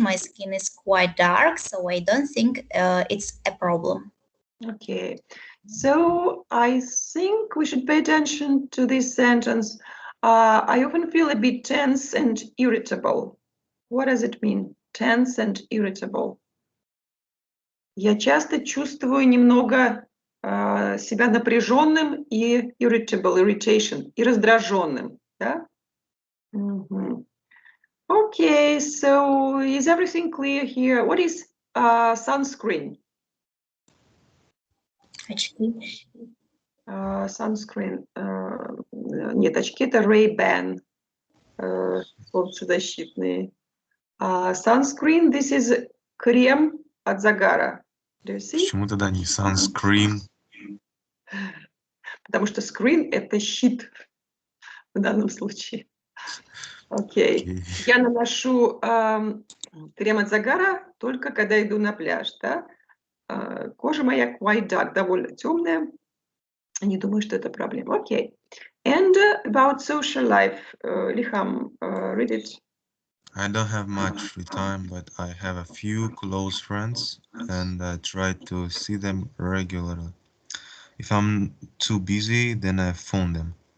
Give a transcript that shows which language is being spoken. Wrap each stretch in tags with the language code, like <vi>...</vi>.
<en>My skin is quite dark, so I don't think it's a problem. Okay, so I think we should pay attention to this sentence. I often feel a bit tense and irritable. What does it mean? Tense and irritable.</en> <ru>Я часто чувствую немного себя напряженным и irritation, и раздраженным, да?</ru> <en>Okay, so is everything clear here? What is sunscreen?</en> <ru>Очки.</ru> <en>Sunscreen.</en> <ru>Нет, очки это Ray-Ban. Солнцезащитные.</ru> <en>Sunscreen, this is</en> <ru>крем от загара.</ru> <en>Do you see?</en> <ru>Почему тогда не sunscreen? Потому что screen это щит в данном случае. Окей. Я наношу крем от загара только когда иду на пляж, да? Кожа моя</ru> <en>quite dark,</en> <ru>довольно темная. Не думаю, что это проблема. Окей.</ru> <en>And about social life, Liham, read it. I don't have much free time, but I have a few close friends and I try to see them regularly. If I'm too busy, then I phone them.</en>